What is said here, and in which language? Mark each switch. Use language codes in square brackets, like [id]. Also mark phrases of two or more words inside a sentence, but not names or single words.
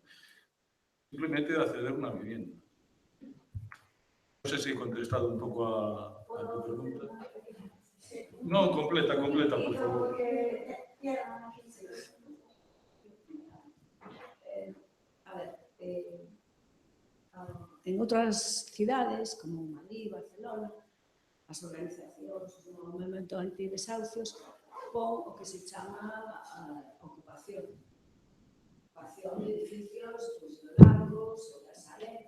[es] Simplemente de acceder a una vivienda. No sé si he contestado un poco a tu pregunta. No, completa, por favor. A ver, [gl] en outras cidades, como Madrid, Barcelona, as organizacións do movimento antidesahucios pon o que se chama ocupación. [es] Ocupación de edificios, pues, largos, [gl] ou da Sareb.